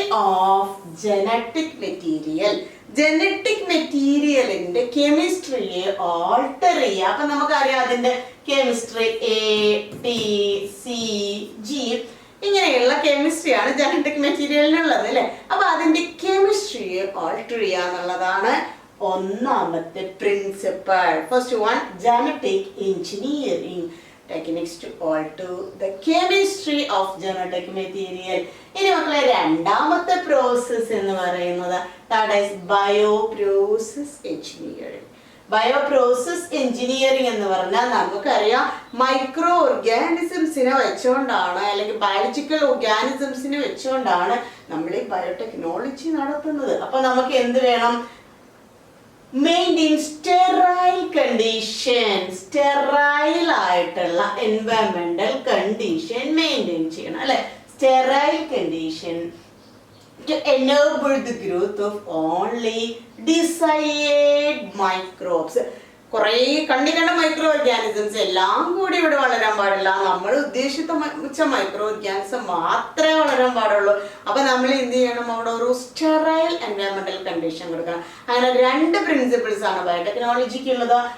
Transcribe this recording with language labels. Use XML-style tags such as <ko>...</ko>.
<ml>Of genetic material. Genetic മെറ്റീരിയലിന്റെ കെമിസ്ട്രിയെ alter ചെയ്യുക. അപ്പൊ നമുക്കറിയാം അതിന്റെ കെമിസ്ട്രി ATCG ഇങ്ങനെയുള്ള കെമിസ്ട്രിയാണ് ജനറ്റിക് മെറ്റീരിയലിനുള്ളത് അല്ലെ. അപ്പൊ അതിന്റെ കെമിസ്ട്രിയെ ഓൾട്ടർ ചെയ്യുക എന്നുള്ളതാണ് ഒന്നാമത്തെ principal.</ml> <en>First one genetic engineering techniques to alter the chemistry of genetic material.</en> <ml>ഇനി മക്കളെ രണ്ടാമത്തെ പ്രോസസ് എന്ന് പറയുന്നത്</ml> <en>that is bioprocess engineering.</en> <ml>Bioprocess engineering എന്ന് പറഞ്ഞാൽ നമുക്കറിയാം മൈക്രോ ഓർഗാനിസംസിനെ വെച്ചുകൊണ്ടാണ് അല്ലെങ്കിൽ ബയോളജിക്കൽ ഓർഗാനിസംസിനെ വെച്ചുകൊണ്ടാണ് നമ്മൾ ഈ ബയോടെക്നോളജി നടത്തുന്നത്. അപ്പൊ നമുക്ക് എന്ത് വേണം? മെയിൻറ്റെയിൻ സ്റ്റെറൈൽ കണ്ടീഷൻ, സ്റ്റെറൈൽ ആയിട്ടുള്ള എൻവയറമെന്റൽ കണ്ടീഷൻ മെയിൻറ്റെയിൻ ചെയ്യണം അല്ലെ.</ml> <en>Sterile condition to enable the growth of only desired microbes.</en> <ml>കുറേ കണ്ട മൈക്രോ ഓർഗാനിസംസ് എല്ലാം കൂടി ഇവിടെ വളരാൻ പാടില്ല. നമ്മൾ ഉദ്ദേശിച്ച മൈക്രോ ഓർഗാനിസം മാത്രമേ വളരാൻ പാടുള്ളൂ. അപ്പൊ നമ്മൾ എന്ത് ചെയ്യണം? അവിടെ ഒരു സ്റ്റെറൈൽ എൻവയറമെന്റൽ കണ്ടീഷൻ കൊടുക്കണം. അങ്ങനെ രണ്ട് പ്രിൻസിപ്പിൾസ് ആണ് ബയോടെക്നോളജിക്ക് ഉള്ളത്.</ml>